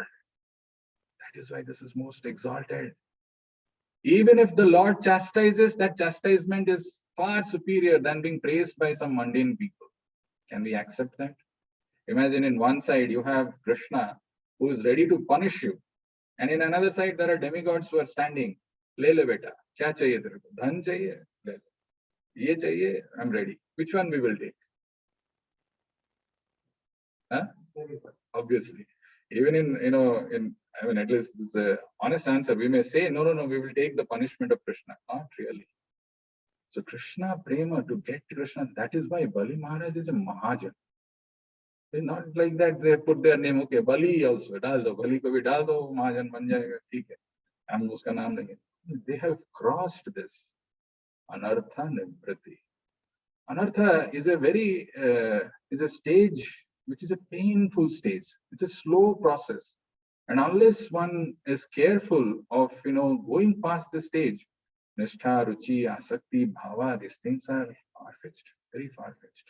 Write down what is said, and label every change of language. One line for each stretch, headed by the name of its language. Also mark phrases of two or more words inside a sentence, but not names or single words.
English: That is why this is most exalted. Even if the Lord chastises, that chastisement is far superior than being praised by some mundane people. Can we accept that? Imagine in one side you have Krishna who is ready to punish you, and in another side there are demigods who are standing.
Hindi: ले ले बेटा, क्या चाहिए तेरे को? धन चाहिए? ले ले। ये चाहिए?
English: I'm ready. Which one we will take? Huh? Obviously. Even at least this is an honest answer. We may say, no, we will take the punishment of Krishna. Not really. So Krishna prema, to get Krishna, that is why Bali Maharaj is a Mahajan. It's not like that they put their name, okay, Bali also,
Hindi: डाल दो, बाली को भी डाल दो, महाजन बन जाएगा, ठीक है। हम उसका नाम लेंगे.
English: They have crossed this. Anartha Nivrati. Anartha is a stage which is a painful stage. It's a slow process. And unless one is careful of, going past the stage, Nishtha, Ruchi, Asakti, Bhava, these things are far-fetched, very far-fetched.